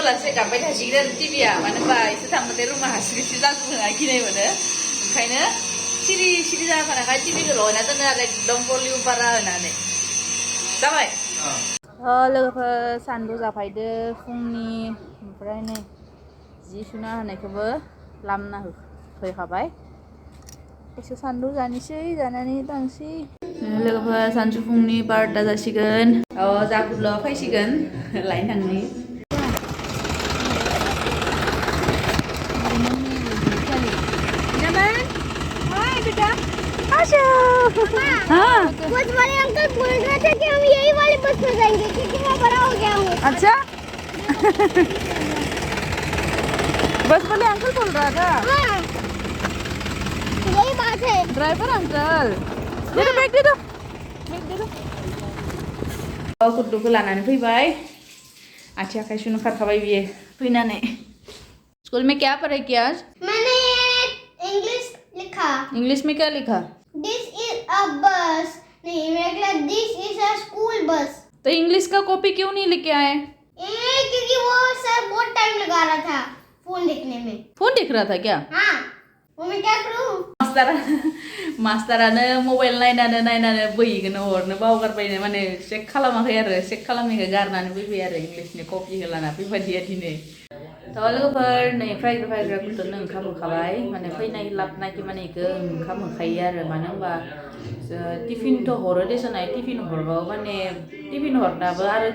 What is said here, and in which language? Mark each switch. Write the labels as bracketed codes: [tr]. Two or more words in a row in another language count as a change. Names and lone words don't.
[brx] लासै गाबबाय थासिगोन आरो टिभिया मानो होनबा इसोर थांबाथाय रुमा हारसिं जाजोबोना गिनाय मोनो ओंखायनो सिरि जाना थानायखाय टिभिखौ लगायना दोनो आरो एकदम भलिउम बारा होनानै जाबाय लोगोफोर सानदु जाफायदो फुंनि ओमफ्राय नै जि सुना होनायखौबो लामना होखाबाय एसे सानदु जानोसै जानानै थांसै लोगोफोर सानजौफुंनि 12ता जासिगोन जाकुदल' फैसिगोन लायनो थांनि [hi] बस वाले अंकल बोल रहे थे कि हम यही वाली बस में जाएंगे क्योंकि मैं बड़ा हो गया हूँ अच्छा बस वाले अंकल बोल रहा था हाँ यही बात है ड्राइवर अंकल दे दो बैग दे दो [brx] कुद्दुखौ लानानै फैबाय आथिं आखाइ सुनो खारखाबाय बियो फैनानै [hi] स्कूल में क्या पढ़ाई किया आज मैंने इंग्लिश लिखा इंग्लिश में क्या लिखा [en] this is a bus [hi] नहीं मेरा [en] this is a school bus [hi] तो इंग्लिश का कॉपी क्यों नहीं लेके आए क्योंकि वो सर बहुत टाइम लगा रहा था फोन देखने में फोन देख रहा था क्या हाँ वो मैं क्या करूँ [brx] मास्टारानो मबाइल नायनानै बैखौनो हरनो बावगारबाय माने चेक खालामाखै आरो चेक खालामैखौ गारनानै फैबाय आरो इंलिशनि कपिखौ लाना फैबाय दिनै लोगोफोर नै फायग्रा गथ'नो ओंखाम होखाबाय माने फैनाय लाबनायखि माने इखौ ओंखाम होखायो आरो मानो होनबा टिफिनथ' हरो देसनाय टिफिन हरबाबो माने टिफिन हरनाबो आरो